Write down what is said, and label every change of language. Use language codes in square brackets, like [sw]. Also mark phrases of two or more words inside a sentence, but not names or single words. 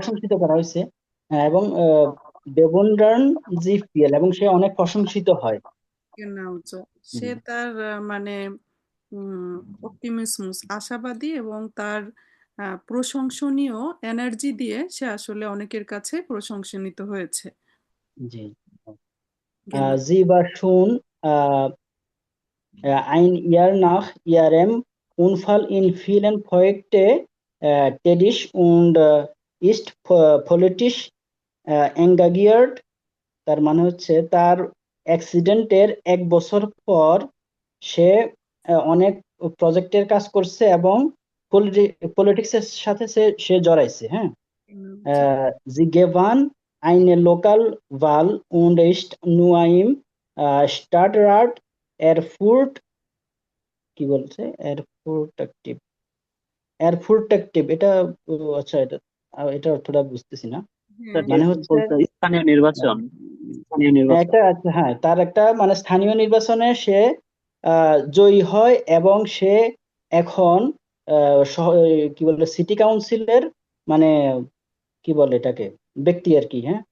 [bn] প্রশংসিত করা হয়েছে, হ্যাঁ, এবং [de] bewundern sie viel, [bn] এবং সে অনেক প্রশংসিত হয়। নাও সে হুম, তার মানে অপটিমিসমস আশাবাদী এবং তার প্রশংসনীয় এনার্জি দিয়ে সে আসলে অনেকের কাছে প্রশংসিত হয়েছে। জি, [de] genau. sie war schon ein Jahr nach ihrem Unfall in vielen Projekten tätig und ist politisch engagiert, [bn] তার মানে হচ্ছে তার অ্যাক্সিডেন্টের 1 বছর পর সে অনেক প্রজেক্টের কাজ করছে এবং পলিটিক্সের সাথে সে জড়াইছে, হ্যাঁ। [de] Sie gewann eine Lokalwahl und ist nun im Stadtrat Erfurt, [bn] কি বলছে, এরফুর্টেকটিভ, এটা আচ্ছা, এটা অর্থটা বুঝতেছি না, মানে হচ্ছে স্থানীয় নির্বাচন, স্থানীয় নির্বাচন। একটা, আচ্ছা, হ্যাঁ, তার একটা মানে স্থানীয় নির্বাচনে সে জয়ী হয় এবং সে এখন কি বলে সিটি কাউন্সিলের মানে কি বলে এটাকে, ব্যক্তি আর কি, হ্যাঁ,